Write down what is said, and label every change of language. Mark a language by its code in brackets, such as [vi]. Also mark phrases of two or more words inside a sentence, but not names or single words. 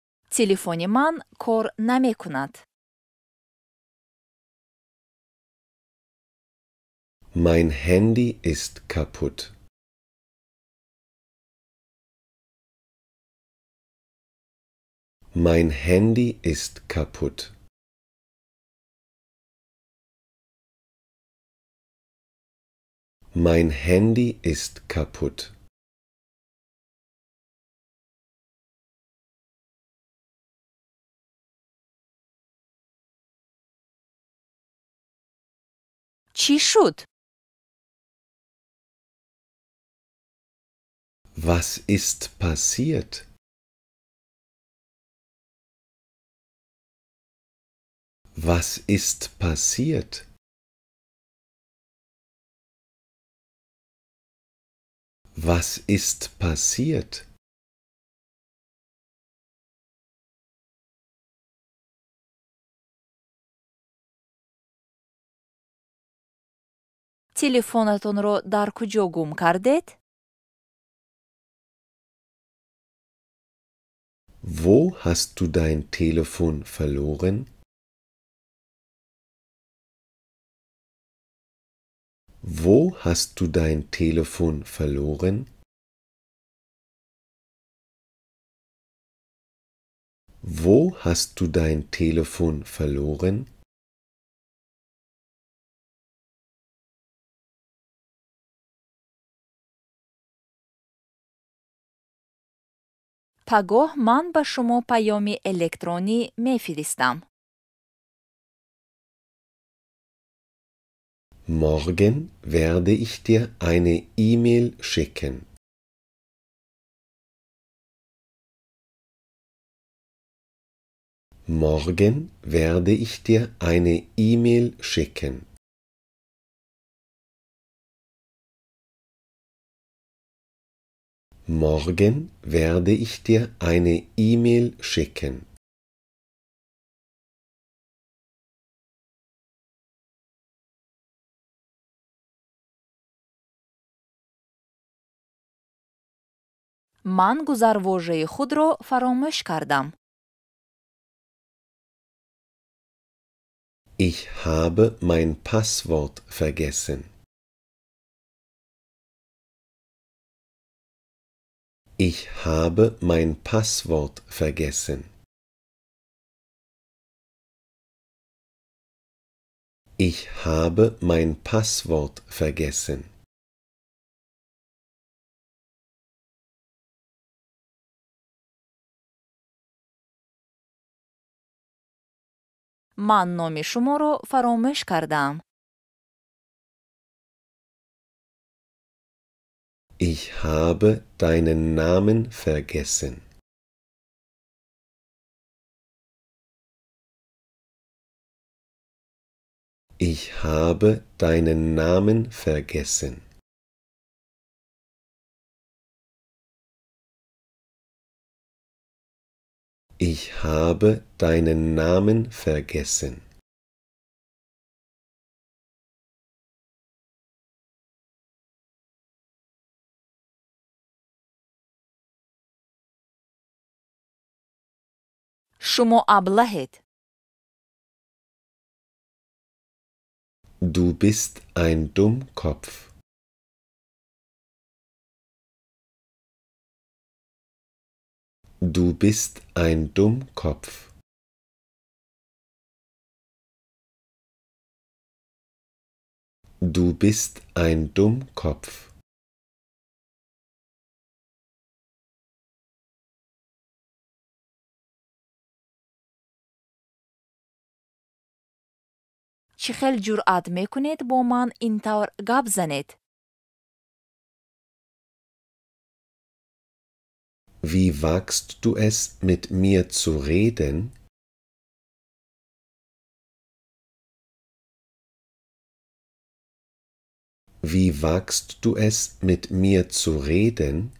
[tg] Телефони ман кор намекунад. [de] Mein Handy ist kaputt. Mein Handy ist kaputt. Mein Handy ist kaputt. [tg] Чӣ шуд? [de] Was ist passiert? Was ist passiert? Was ist passiert? [tg] Телефонатонро дар куҷо гум кардед? [de] Wo hast du dein Telefon verloren? Wo hast du dein Telefon verloren? Wo hast du dein Telefon verloren? [tg] пагоҳ ман ба шумо паёми электронӣ мефиристам. [de] Morgen werde ich dir eine E-Mail schicken. Morgen werde ich dir eine E-Mail schicken. Morgen werde ich dir eine E-Mail schicken. [tg] ман гузарвожаи худро фаромӯш кардам. [de] Ich habe mein Passwort vergessen. Ich habe mein Passwort vergessen. Ich habe mein Passwort vergessen. [tg] ман номи шуморо фаромӯш кардаам. [de] Ich habe deinen Namen vergessen. Ich habe deinen Namen vergessen. Ich habe deinen Namen vergessen. [tg] шумо аблаҳед. [de] Du bist ein Dummkopf. Du bist ein Dummkopf. Du bist ein Dummkopf. [tg] чӣ хел ҷуръат мекунед бо ман ин тавр гап занед? [de] Wie wagst du es, mit mir zu reden? Wie wagst du es, mit mir zu reden?